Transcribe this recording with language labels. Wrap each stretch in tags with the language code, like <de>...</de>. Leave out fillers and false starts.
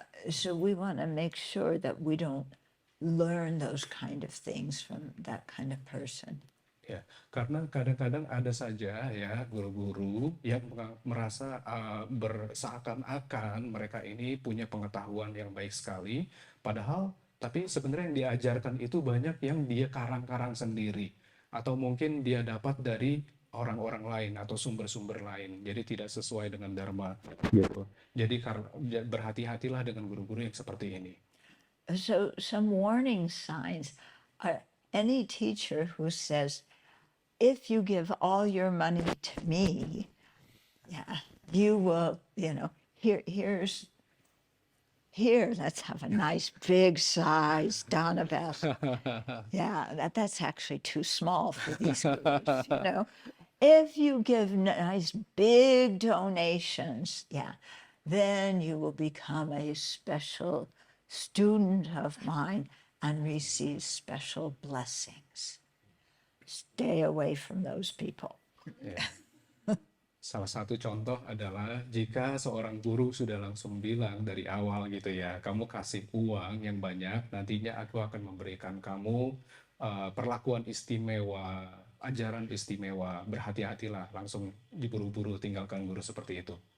<en>So we want to make sure that we don't learn those kind of things from that kind of person.</en> <id>Ya, karena kadang-kadang ada saja ya guru-guru yang merasa berseakan-akan mereka ini punya pengetahuan yang baik sekali, padahal tapi sebenarnya yang diajarkan itu banyak yang dia karang-karang sendiri atau mungkin dia dapat dari orang-orang lain atau sumber-sumber lain, jadi tidak sesuai dengan dharma gitu. Jadi berhati-hatilah dengan guru-guru yang seperti ini.</id> <en>So some warning signs are any teacher who says, if you give all your money to me, yeah, you will, here, let's have a nice big size Dana vest. Yeah, that's actually too small for these gurus. If you give nice big donations, yeah, then you will become a special student of mine and receive special blessings. Stay away from those people.</en> <id>Ya. Salah satu contoh adalah jika seorang guru sudah langsung bilang dari awal gitu ya, kamu kasih uang yang banyak, nantinya aku akan memberikan kamu perlakuan istimewa, ajaran istimewa, berhati-hatilah, langsung diburu-buru tinggalkan guru seperti itu.</id>